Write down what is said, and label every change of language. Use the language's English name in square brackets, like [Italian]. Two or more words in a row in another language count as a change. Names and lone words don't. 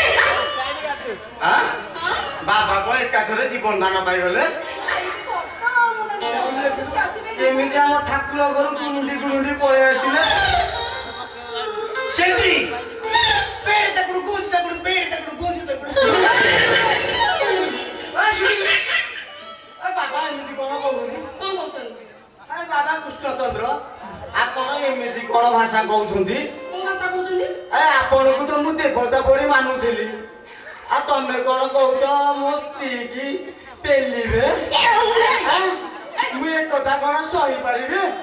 [Odia] ବାବା କଣ ଏକାଥରେ ଜୀବନ ଦାନ ପାଇଗଲେ? କେମିତି ଆମ ଠାକୁର ଘରୁ ଗୁରୁଣ୍ଡି ଗୁରୁଣ୍ଡି ପଳେଇ ଆସିଲେ? ସେଠି पेड़ तकड़ू गूंज तकड़ू पेड़ तकड़ू गूंज तकड़ू ବାବା ଏମିତି କଣ କହୁନି କଣ କହୁଛନ୍ତି? ବାବା କୃଷ୍ଣଚନ୍ଦ୍ର ଆପଣ ଏମିତି କଣ ଭାଷା କହୁଛନ୍ତି କୋଉ ଭାଷା କହୁଛନ୍ତି? ଆପଣଙ୍କୁ ତ ମୁଁ ଦେବତା ପରି ମାନୁଥିଲି ଆଉ ତମେ କଣ କହୁଛ ମୋ ସ୍ତ୍ରୀ କି ପେଲିବେ ମୁଁ ଏ କଥା କଣ ସହିପାରିବି